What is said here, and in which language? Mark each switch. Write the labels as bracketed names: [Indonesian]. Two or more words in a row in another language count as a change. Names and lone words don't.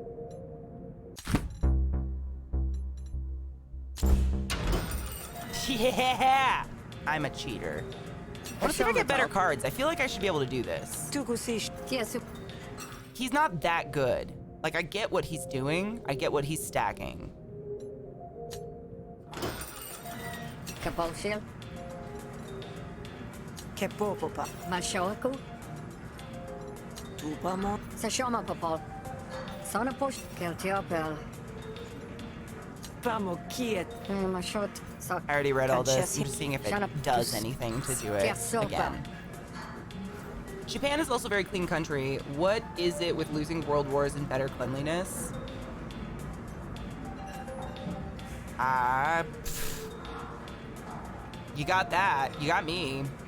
[English] Yeah! I'm a cheater. I want to see if I get better cards. I feel like I should be able to do this. He's not that good. Like, I get what he's doing. I get what he's stacking. Kapolshil. Kepopopa. Mashoaku. Tupamo. Sashoma Popol. Sonapush. Keltiopel. Pamo kiet. Mashot. I already read all this. I'm just seeing if it does anything to do it again. Japan is also a very clean country. What is it with losing world wars and better cleanliness? You got that. You got me.